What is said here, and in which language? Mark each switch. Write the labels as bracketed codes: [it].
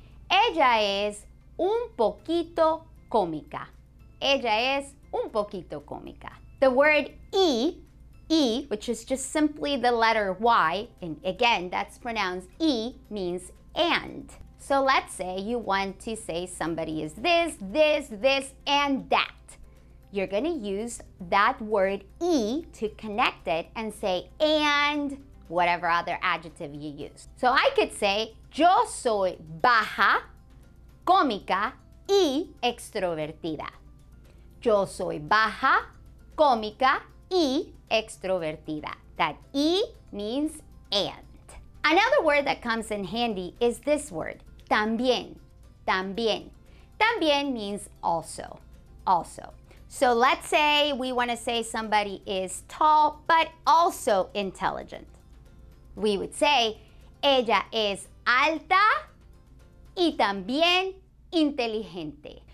[es] Ella es un poquito cómica. Ella es un poquito cómica. [en] The word e, which is just simply the letter Y, and again, that's pronounced E, means and. So let's say you want to say somebody is this, and that. You're going to use that word E to connect it and say and whatever other adjective you use. So I could say, [es] yo soy baja, cómica y extrovertida. Yo soy baja, cómica y extrovertida. [en] That E means and. Another word that comes in handy is this word, [es] también, también. [en] También means also, also. So let's say we want to say somebody is tall but also intelligent. We would say, [es] ella es alta y también inteligente.